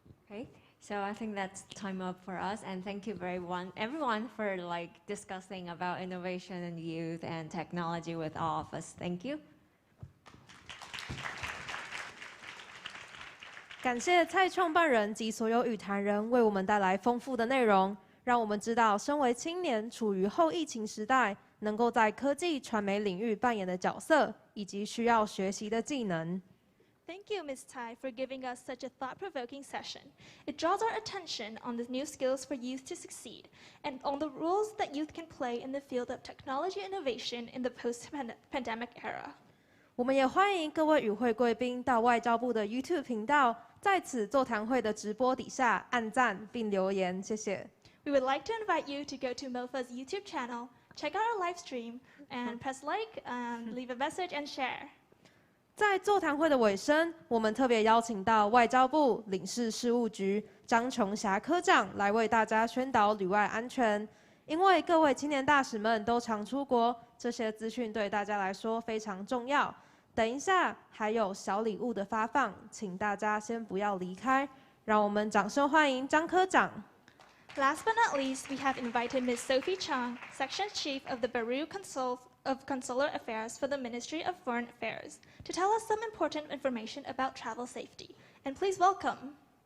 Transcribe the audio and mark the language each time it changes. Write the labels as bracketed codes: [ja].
[en] Okay, so I think that's time up for us, and thank you everyone for discussing about innovation and youth and technology with all of us. Thank you. [zh] 感谢蔡创办人及所有与谈人为我们带来丰富的内容，让我们知道身为青年处于后疫情时代，能够在科技传媒领域扮演的角色，以及需要学习的技能。 [en] Thank you, Ms. Tai, for giving us such a thought-provoking session. It draws our attention on the new skills for youth to succeed and on the roles that youth can play in the field of technology innovation in the post-pandemic era. [zh] 我们也欢迎各位与会贵宾到外交部的 YouTube 频道，在此座谈会的直播底下按赞并留言，谢谢。 [en] We would like to invite you to go to MOFA's YouTube channel, check out our live stream, and press like, leave a message, and share. [zh] 在座谈会的尾声，我们特别邀请到外交部领事事务局张琼霞科长来为大家宣导旅外安全。因为各位青年大使们都常出国，这些资讯对大家来说非常重要。等一下还有小礼物的发放，请大家先不要离开。让我们掌声欢迎张科长。 [en] Last but not least, we have invited Ms. Sophie Zhang, Section Chief of the Bureau of Consular Affairs for the Ministry of Foreign Affairs, to tell us some important information about travel safety. And please welcome.